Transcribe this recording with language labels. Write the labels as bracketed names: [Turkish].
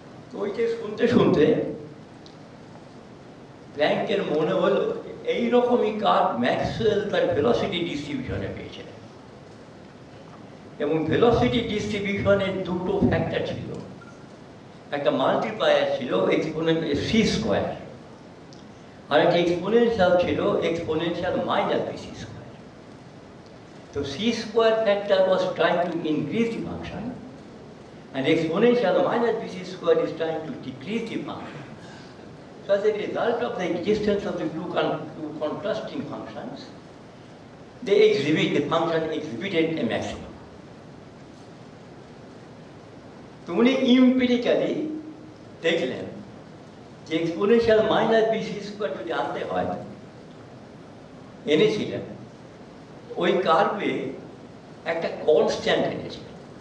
[Bangla] তো ওইটা শুনতে শুনতে প্ল্যাঙ্কের মনে হলো এইরকমই কাজ ম্যাক্সওয়েল তার ভেলোসিটি ডিস্ট্রিবিউশনে পেয়েছেন। এবং ভেলোসিটি ডিস্ট্রিবিউশনের দুটো ফ্যাক্টর ছিল, একটা মাল্টিপ্লায়ার ছিল এক্সপোনেনশিয়াল সি স্কোয়ার, আর একটা এক্সপোনেনশিয়াল ছিল exponential minus B C square. [English] তো C square factor was trying to increase the function and exponential minus bc square is trying to decrease the function. So as a result of the existence of the two contrasting functions, the function exhibited a maximum. [Bangla] তো উনি empirically দেখলেন যে [English] exponential minus bc square [Bangla] যদি আনতে হয়, এনেছিলেন ওই কার্ভে একটা কনস্ট্যান্ট এনেছিলেন।